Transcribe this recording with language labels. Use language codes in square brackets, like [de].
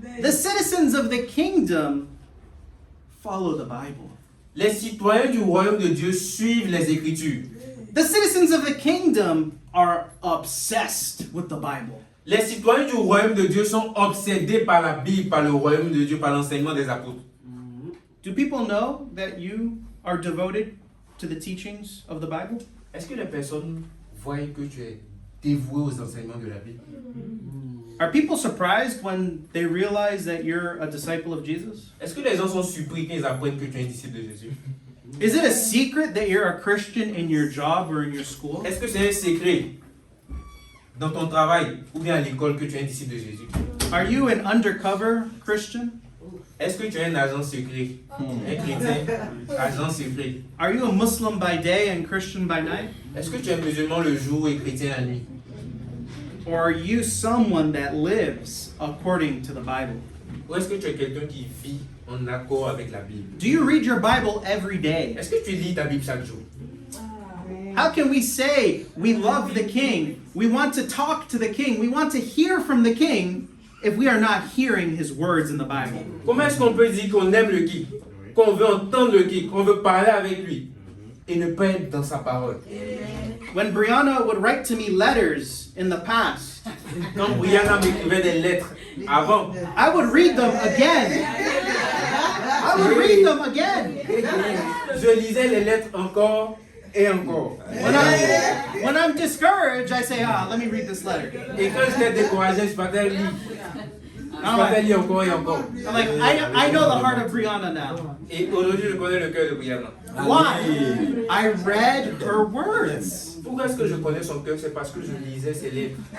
[en] The citizens of the kingdom follow the Bible. [fr] Les citoyens du royaume de Dieu suivent les Écritures. [en] The citizens of the kingdom are obsessed with the Bible. [fr] Les citoyens du royaume de Dieu sont obsédés par la Bible, par le royaume de Dieu, par l'enseignement des apôtres. [en] Do people know that you are devoted to the teachings of the Bible? [fr] Est-ce que les personnes voient que tu es dévoué aux enseignements de la Bible? [en] Are people surprised when they realize that you're a disciple of Jesus? [fr] Est-ce que les gens sont surpris quand ils apprennent que tu es un disciple de Jésus? [en] Is it a secret that you're a Christian in your job or in your school? [fr] Est-ce que c'est un secret dans ton travail ou bien à l'école que tu es un disciple de Jésus? [en] Are you an undercover Christian? [fr] Est-ce que tu es un agent secret? Un chrétien, agent secret. [en] Are you a Muslim by day and Christian by night? [fr] Est-ce que tu es musulman le jour et chrétien la nuit? [en] Or are you someone that lives according to the Bible? [fr] Ou est-ce que tu es quelqu'un qui vit en accord avec la Bible? [en] Do you read your Bible every day? [fr] Est-ce que tu lis ta Bible chaque jour? [en] How can we say we love the King, we want to talk to the King, we want to hear from the King, if we are not hearing his words in the Bible? [fr] Comment est-ce qu'on peut dire qu'on aime le King, qu'on veut entendre le King, qu'on veut parler avec lui et ne pas être dans sa parole? [en] When Brianna would write to me letters in the past, [fr] Quand Brianna m'écrivait des lettres avant, [en] I would read them again. I would read them again. [fr] je lisais les lettres encore Et encore. [en] When I'm discouraged, I say, let me read this letter. [fr] Et quand j'étais découragé, je partais lire. Je [en] I'm [fr] partais [en] like, [fr] lire encore et encore. [en] I know the heart of Brianna now. [fr] Et aujourd'hui, je connais le cœur de Brianna. [en] Why? I read her words. [fr] Pourquoi est-ce que je connais son cœur? C'est parce que je lisais ses lettres.